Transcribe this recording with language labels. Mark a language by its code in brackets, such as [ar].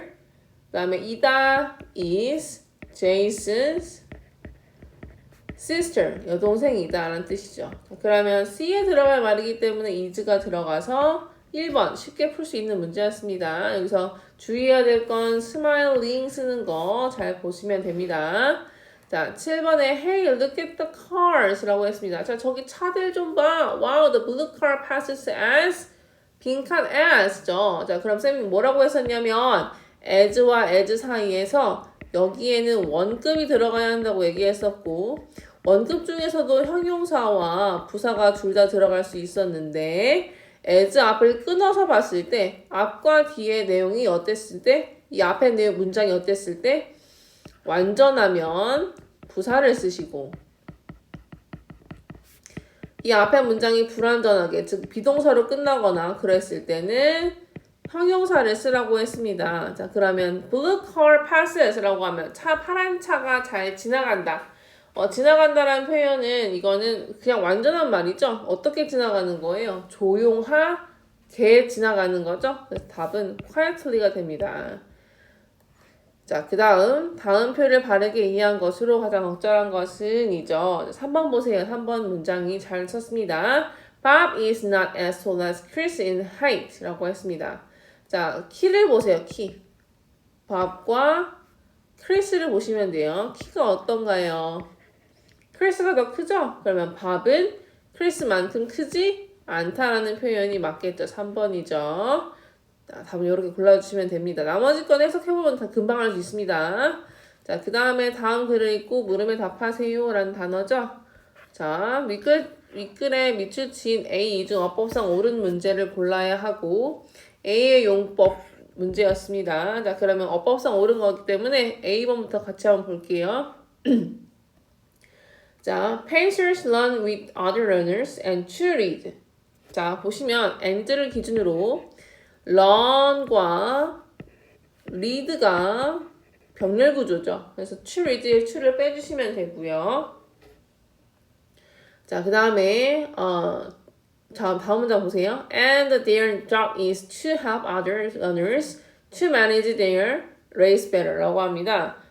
[ko] 그 다음에 이다 [en] is Jason's sister, [ko] 여동생이다 라는 뜻이죠. 그러면 C에 들어갈 말이기 때문에 is가 들어가서 1번 쉽게 풀 수 있는 문제였습니다. 여기서 주의해야 될 건 smiling 쓰는 거 잘 보시면 됩니다. [en] 자, 7번에 Hey, look at the cars [ko] 라고 했습니다. 자, 저기 차들 좀 봐. [en] Wow, the blue car passes as [ko] 빈칸 [en] as죠. [ko] 자, 그럼 쌤이 뭐라고 했었냐면 as와 as 사이에서 여기에는 원급이 들어가야 한다고 얘기했었고 원급 중에서도 형용사와 부사가 둘 다 들어갈 수 있었는데 as 앞을 끊어서 봤을 때 앞과 뒤의 내용이 어땠을 때 이 앞에 내용 문장이 어땠을 때 완전하면 부사를 쓰시고 이 앞에 문장이 불완전하게 즉 비동사로 끝나거나 그랬을 때는 형용사를 쓰라고 했습니다. 자, 그러면 [en] blue car passes [ko] 라고 하면 파란 차가 잘 지나간다. 지나간다라는 표현은 이거는 그냥 완전한 말이죠. 어떻게 지나가는 거예요? 조용하게 지나가는 거죠. 그래서 답은 quietly가 됩니다. 자, 다음 표를 바르게 이해한 것으로 가장 적절한 것은 이죠. 3번 보세요. 3번 문장이 잘 썼습니다. [en] Bob is not as tall as Chris in height [ko] 라고 했습니다. 자, 키를 보세요. 키. Bob과 크리스를 보시면 돼요. 키가 어떤가요? 크리스가 더 크죠? 그러면 Bob은 크리스만큼 크지 않다라는 표현이 맞겠죠. 3번이죠. 답을 이렇게 골라주시면 됩니다. 나머지 건 해석해보면 다 금방 할 수 있습니다. 자, 그 다음에 다음 글을 읽고 물음에 답하세요 라는 단어죠. 자, 윗글에 밑줄 친 A 중 어법상 옳은 문제를 골라야 하고 A의 용법 문제였습니다. 자, 그러면 어법상 옳은 거기 때문에 A번부터 같이 한번 볼게요. [en] 자, pacers run with other runners and cheerlead. [ko] 자, 보시면 and를 기준으로 run과 lead가 병렬 구조죠. 그래서 cheerlead의 chu를 빼주시면 되고요. 자, 그 다음에 자, 다음 문장 보세요. [en] And their job is to help other runners to manage their race better [ko] 라고 합니다.